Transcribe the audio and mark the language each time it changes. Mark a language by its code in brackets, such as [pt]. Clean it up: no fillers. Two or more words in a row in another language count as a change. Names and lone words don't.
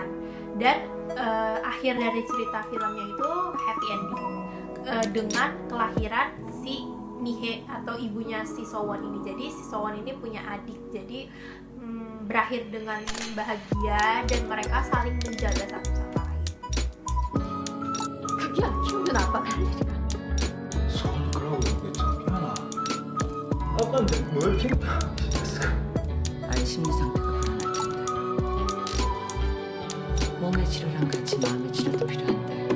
[id] Dan akhir dari cerita filmnya itu [en] happy ending [id] dengan kelahiran si Mihe atau ibunya si Sowon ini. Jadi si Sowon ini punya adik. Jadi berakhir dengan bahagia dan mereka saling menjaga satu sama lain. [ko] 그게 키우는 아빠가 할 일이야. 손 그러고 이게 창피하나? 아빠한테 뭘 창피했을까? 아이 심리 상태가 불안할 텐데. 몸의 치료랑 같이 마음의 치료도 필요한데.